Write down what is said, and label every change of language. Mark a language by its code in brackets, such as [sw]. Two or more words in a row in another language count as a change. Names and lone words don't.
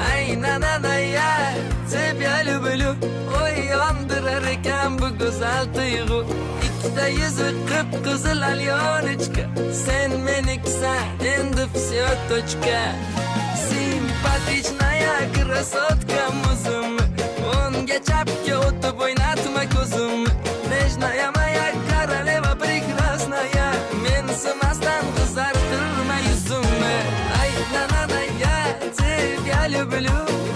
[ru] Ey nananaya тебя люблю. [uz] Oy yondirar ekan bu go'zal tuyg'u. Ikkita yuzi qip-qizil alyonechka. Sen menikisan, endi [ru] всё точка. Симпатичная красотка muzim. [uz] O'ngga chapga o'tib o'ynatma ko'zim. [ru] Nежная моя королева прекрасная. [uz] Mensimasdan qizartirma yuzimni. [ru] Ay nanana я тебя люблю.